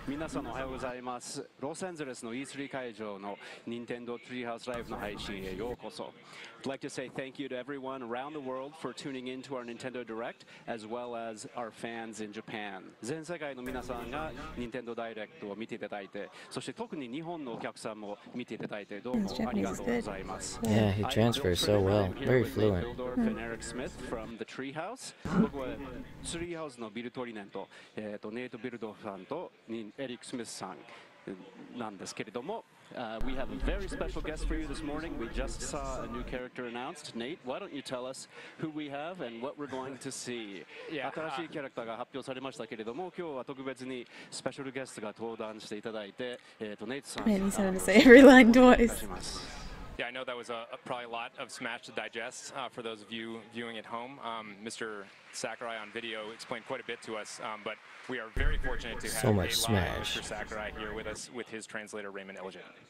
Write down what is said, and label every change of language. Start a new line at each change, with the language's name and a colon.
Japanese: 皆さんおはようございます。ロサンゼルスの E3 会場の Nintendo Treehouse Live の配信へようこそ。
English: I'd like to say thank you to everyone around the world for tuning in to our Nintendo Direct, as well as our fans in Japan.
Japanese: 全世界の皆さんが Nintendo Direct を見ていただいて、そして特に日本のお客さんも見ていただいてどうもありがとうございます。
English: Yeah, he transfers so well. Very fluent. Eric Smith from the Treehouse.
Japanese: 僕はツリーハウスのビルトリネンと、ネイト・ビルドフさんとエリック・スミスさんなんですけれども、
English: we have a very special guest for you this morning. We just saw a new character announced. Nate, why don't you tell us who we have and what we're going to see?
Japanese: 新しいキャラクターが発表されましたけれども、今日は特別にスペシャルゲストが登壇していただいて、ネイトさん。
English: Man, he's having to say every line twice. Yeah, I know that was probably a lot of Smash to digest for those of you viewing at home. Mr. Sakurai on video explained quite a bit to us, but we are very fortunate to have So much a live Smash. Mr. Sakurai here with us with his translator Raymond Elgin.